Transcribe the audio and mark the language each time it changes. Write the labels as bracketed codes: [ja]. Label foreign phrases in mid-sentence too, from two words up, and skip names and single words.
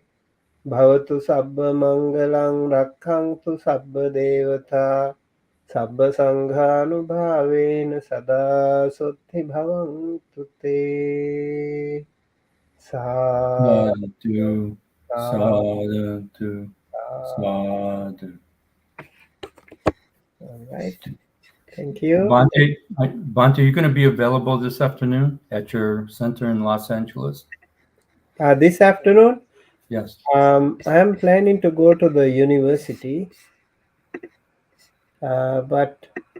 [pi] Bhavatu sabba mangalang rakkhantu sabba devata. Sabba sanghanubhavena sada sotti bhavantu te. Sadhu, sadhu, sadhu. [en] All right. Thank you. Bhante, you're going to be available this afternoon at your center in Los Angeles? This afternoon, Yes. I am planning to go to the university, but